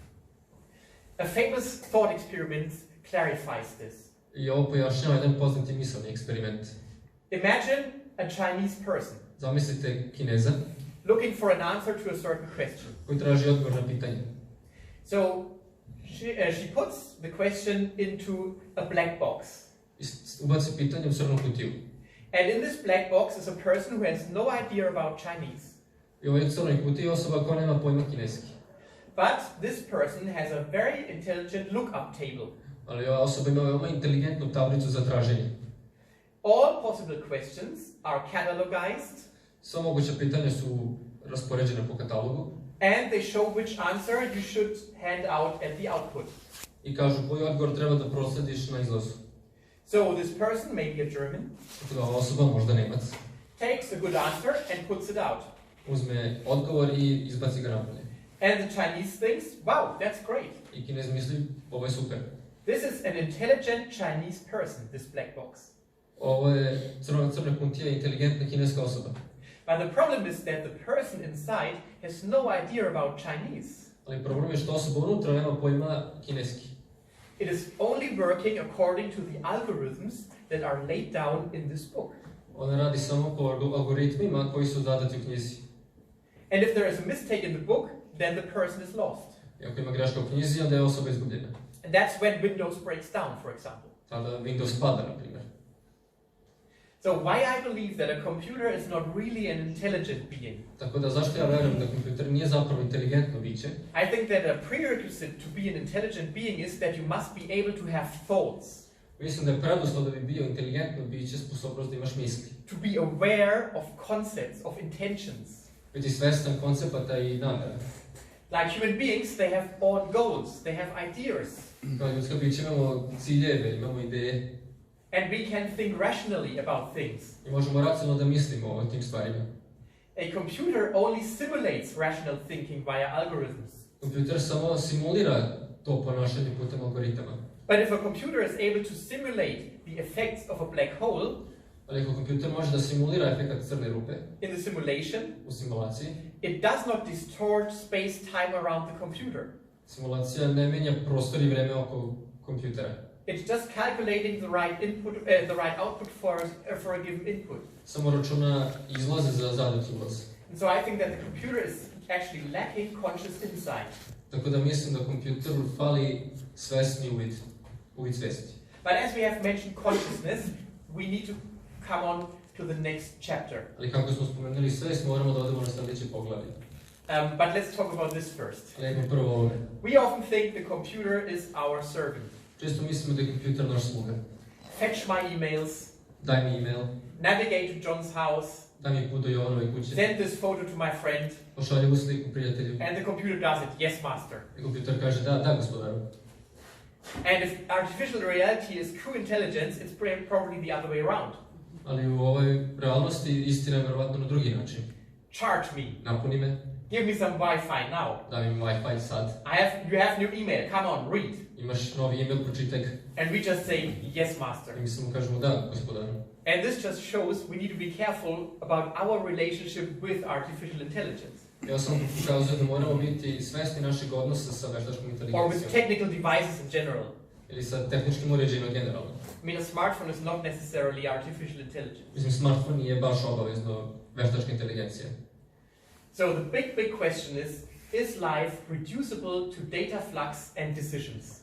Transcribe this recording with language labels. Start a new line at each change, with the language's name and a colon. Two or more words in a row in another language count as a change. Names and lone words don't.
English: A famous thought experiment clarifies this.
Serbian: I ovo pojašnjava jedan poznati misaoni eksperiment.
English: Imagine a Chinese person
Serbian: Zamislite Kineza
English: looking for an answer to a certain question.
Serbian: koji traži odgovor na pitanje.
English: So she puts the question into a black box.
Serbian: I ubaci pitanje u crnu kutiju.
English: And in this black box is a person who has no idea about Chinese.
Serbian: I u ovoj crnoj kutiji je osoba koja nema pojma kineski.
English: But this person has a very intelligent lookup table.
Serbian: Ali ova osoba ima veoma inteligentnu tablicu za traženje.
English: All possible questions are catalogized.
Serbian: Sva moguća pitanja su raspoređena po katalogu.
English: And they show which answer you should hand out at the output.
Serbian: I kažu koji odgovor treba da proslediš na izlazu.
English: So this person, maybe a German,
Serbian: Tako da ova osoba, možda Nemac,
English: takes a good answer and puts it out.
Serbian: uzme odgovor I izbaci ga napolje.
English: And the Chinese thinks, wow, that's great.
Serbian: I Kinez misli, ovo je super.
English: This is an intelligent Chinese person, this black box.
Serbian: Ovo je crna kutija inteligentna kineska osoba.
English: But the problem is that the person inside has no idea about Chinese.
Serbian: Ali problem je što osoba unutra nema pojma kineski.
English: It is only working according to the algorithms that are laid down in this book.
Serbian: Ona radi samo po algoritmima koji su zadati u knjizi.
English: And if there is a mistake in the book, then the person is lost.
Serbian: I ako ima greška u knjizi, onda je osoba izgubljena.
English: And that's when Windows breaks down, for example.
Serbian: Tada Windows pada, na primjer.
English: So why I believe that a computer is not really an intelligent being?
Serbian: Tako da zašto ja verujem da kompjuter nije zapravo inteligentno biće?
English: I think that a prerequisite to be an intelligent being is that you must be able to have thoughts.
Serbian: Mislim da je preduslov da bi bio inteligentno biće sposobnost da imaš misli.
English: To be aware of concepts, of intentions.
Serbian: Biti svestan koncepata I namera.
English: Like human beings, they have own goals, they have ideas.
Serbian: Kao ljudska bića imamo ciljeve, imamo ideje.
English: And we can think rationally about things.
Serbian: I možemo racionalno da mislimo o tim stvarima.
English: A computer only simulates rational thinking via algorithms.
Serbian: Kompjuter samo simulira to ponašanje putem algoritama.
English: But if a computer is able to simulate the effects of a black hole,
Serbian: Ali ako kompjuter može da simulira efekat crne rupe
English: in the simulation,
Serbian: u simulaciji,
English: it does not distort space-time around the computer.
Serbian: Simulacija ne menja prostor i vreme oko kompjutera.
English: It's just calculating the right input, the right output for a given input.
Serbian: Samo računa izlaze za zadati ulaz.
English: And so I think that the computer is actually lacking conscious insight.
Serbian: Tako da mislim da kompjuteru fali svesni uvid svesti.
English: But as we have mentioned consciousness, we need to come on to the next chapter.
Serbian: Ali kako smo spomenuli svest, moramo da odemo na sljedeće poglavlje.
English: But let's talk about this first.
Serbian: Ali prvo ovome.
English: We often think the computer is our servant.
Serbian: Često mislimo da je kompjuter naš sluga.
English: Fetch my emails.
Serbian: Daj mi email.
English: Navigate to John's house.
Serbian: Daj mi put do Jovanove kuće.
English: Send this photo to my friend.
Serbian: Pošalji mu sliku prijatelju.
English: And the computer does it. Yes, master.
Serbian: I kompjuter kaže da gospodaru.
English: And if artificial reality is true intelligence, it's probably the other way around.
Serbian: Ali u ovoj realnosti istina je verovatno na drugi način.
English: Charge me.
Serbian: Napuni me.
English: Give me some Wi-Fi now.
Serbian: Daj mi Wi-Fi sad.
English: You have new email. Come on, read.
Serbian: Imaš novi email, pročitaj ga.
English: And we just say, yes, master.
Serbian: I mi samo kažemo da gospodaru.
English: And this just shows we need to be careful about our relationship with artificial intelligence.
Serbian: Ja sam pokazuje da moramo biti svesni našeg odnosa sa veštačkom inteligencijom.
English: Or with technical devices in general.
Serbian: Ili sa tehničkim uređajima generalno.
English: I mean, a smartphone is not necessarily artificial intelligence.
Serbian: Mislim, smartphone nije baš obavezno veštačka inteligencija.
English: So the big question is life reducible to data flux and decisions?